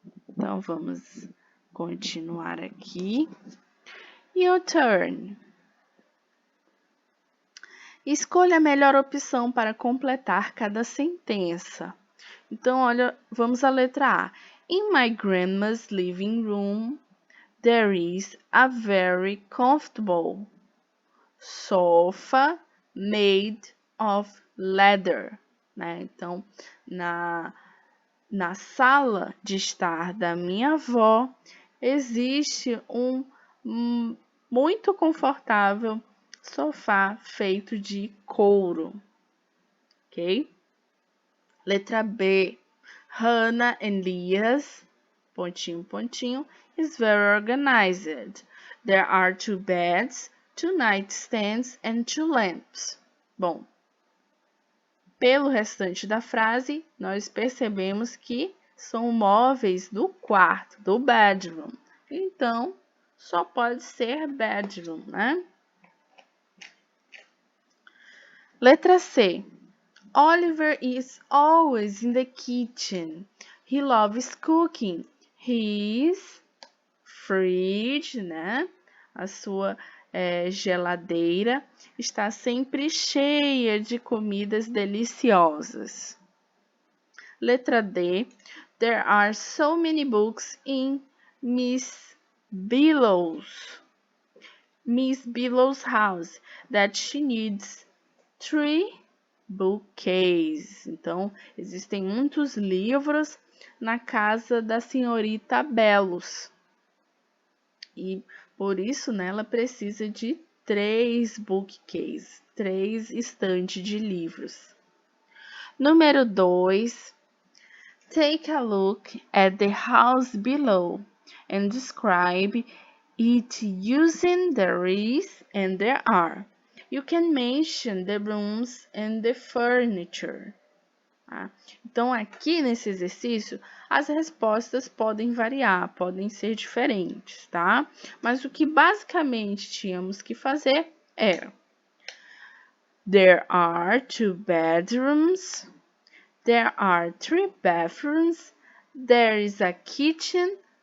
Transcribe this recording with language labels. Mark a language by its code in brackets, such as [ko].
[pt] Então, vamos continuar aqui. [en] Your turn. [pt] Escolha a melhor opção para completar cada sentença. Então, olha, vamos à letra A. [en] In my grandma's living room, there is a very comfortable sofa made of leather. Né? [pt] Então, na sala de estar da minha avó, existe um muito confortável sofá feito de couro, ok? Letra B. [en] Hannah and Leah's, [pt] pontinho, pontinho, [en] is very organized. There are 2 beds, 2 nightstands and 2 lamps. [pt] Bom, pelo restante da frase, nós percebemos que são móveis do quarto, do bedroom. Então, só pode ser bedroom, né? Letra C. [en] Oliver is always in the kitchen. He loves cooking. His fridge, né? [pt] A sua geladeira está sempre cheia de comidas deliciosas. Letra D. [en] There are so many books in Miss Billow's house that she needs 3 bookcases. [pt] Então, existem muitos livros na casa da senhorita Bellos. E por isso, né, ela precisa de 3 bookcases, 3 estantes de livros. Número 2. [en] Take a look at the house below and describe it using there is and there are. You can mention the rooms and the furniture. Tá? [pt] Então, aqui nesse exercício, as respostas podem variar, podem ser diferentes, tá? Mas o que basicamente tínhamos que fazer era: [en] There are 2 bedrooms. There are 3 bathrooms. There is a kitchen.